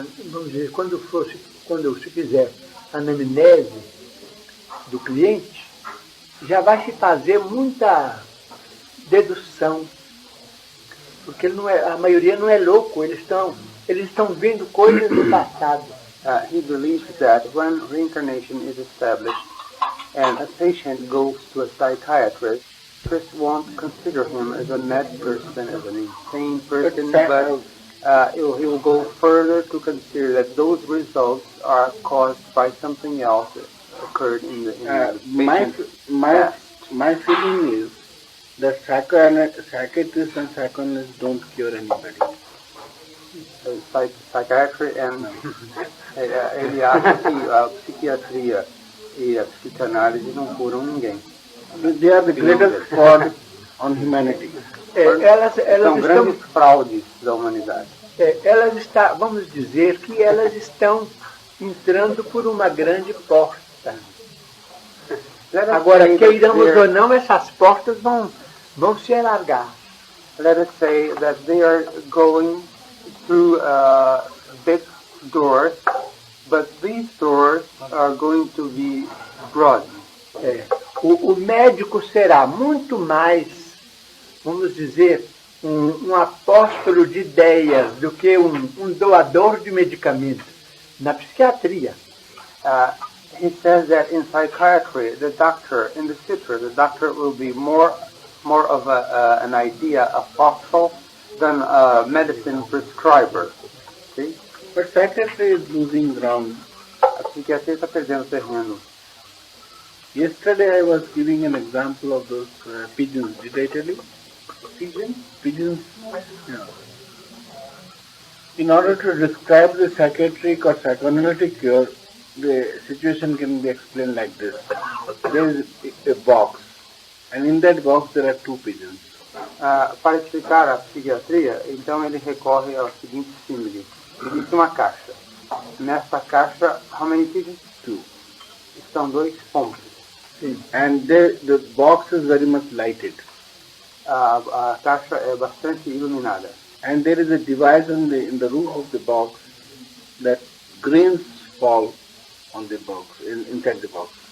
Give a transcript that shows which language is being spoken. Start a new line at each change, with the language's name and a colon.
Portuguese: vamos dizer, quando se fizer a anamnese do cliente, já vai se fazer muita dedução, porque a maioria não é louco, eles estão vendo coisas do passado.
English: He believes that when reincarnation is established and a patient goes to a psychiatrist, first won't consider him as a mad person, as an insane person, but he will go further to consider that those results are caused by something else that occurred in the my feeling is that psychiatrists and psychoanalysts don't cure anybody. Psychiatry and
Portuguese: ele acha que a psiquiatria e a psicanálise não curam ninguém.
English: They are the greatest fraud on humanity.
Portuguese: Elas São grandes fraudes da humanidade. Vamos dizer que elas estão entrando por uma grande porta. Agora, queiramos ou não, essas portas vão se alargar.
English: Let us say that they are going through big doors, but these doors are going to be broad.
Portuguese: O médico será muito mais, vamos dizer, um apóstolo de ideias do que um doador de medicamentos. Na psiquiatria.
English: He says that in psychiatry, the doctor will be more of an idea apostle than a medicine prescriber. See? But psychiatry is losing ground. A psiquiatria está perdendo terreno. Yesterday I was giving an example of those pigeons. Did I tell you? Pigeons. Yeah. In order to describe the psychiatric or psychoanalytic cure, the situation can be explained like this. There is a box, and in that box there are two pigeons.
Portuguese: Para explicar a psiquiatria, então ele recorre ao seguinte símile. Existe uma caixa. Nessa caixa,
English: how many pigeons? Two.
Portuguese: Estão dois pombos.
English: And the box is very much lighted.
Portuguese: A caixa é bastante iluminada.
English: And there is a device in the roof of the box that grains fall on the box, inside the box.